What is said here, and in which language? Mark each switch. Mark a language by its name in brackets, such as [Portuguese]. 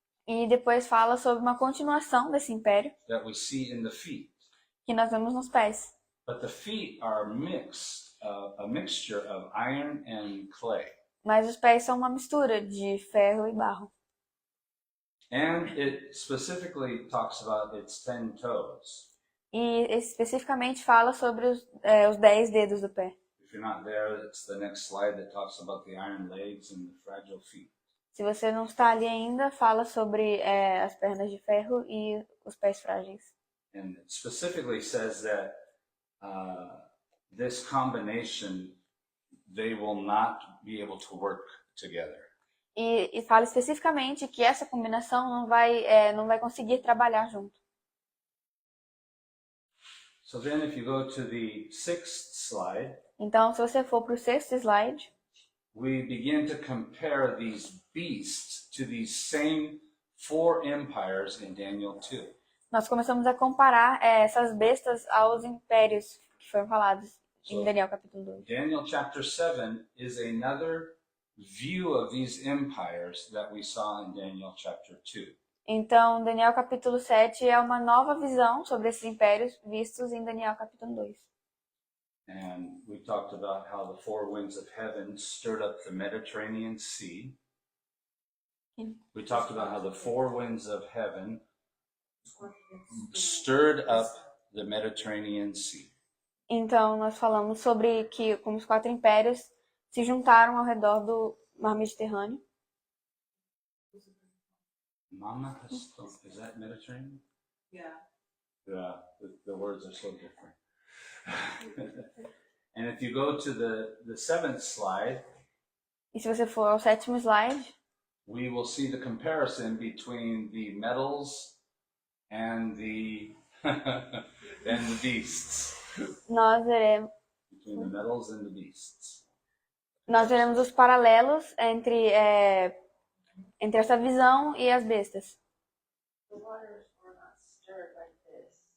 [Portuguese] E depois fala sobre uma continuação desse império [English] that we see in the feet. [Portuguese] que nós vemos nos pés. [English] But the feet are a mixture of iron and clay. [Portuguese] Mas os pés são uma mistura de ferro e barro. [English] And it specifically talks about its 10 toes. [Portuguese] E especificamente fala sobre os 10 dedos do pé. [English] If you're not there, it's the next slide that talks about the iron legs and the fragile feet. [Portuguese] Se você não está ali ainda, fala sobre as pernas de ferro e os pés frágeis. [English] And it specifically says that this combination, they will not be able to work together. [Portuguese] E fala especificamente que essa combinação não vai conseguir trabalhar junto. [English] So then if you go to the sixth slide, [Portuguese] Então, se você for para o 6º slide, [English] we begin to compare these beasts to these same 4 empires in Daniel 2. [Portuguese] nós começamos a comparar essas bestas aos impérios que foram falados em Daniel capítulo 2. [English] Daniel chapter 7 is another view of these empires that we saw in Daniel chapter 2. [Portuguese] Então, Daniel capítulo 7 é uma nova visão sobre esses impérios vistos em Daniel capítulo 2. [English] And we talked about how the 4 winds of heaven stirred up the Mediterranean Sea. We talked about how the 4 winds of heaven stirred up the Mediterranean Sea. [Portuguese] Então, nós falamos sobre que como os 4 impérios se juntaram ao redor do Mar Mediterrâneo. [English] Mama, is that Mediterranean? Yeah. Yeah, the words are so different. And if you go to the 7th slide, [Portuguese] E se você for ao 7º slide, [English] we will see the comparison between the metals and the and the beasts. [Portuguese] nós veremos [English] Between the metals and the beasts. [Portuguese] os paralelos entre essa visão e as bestas. [English] The waters were not stirred like this.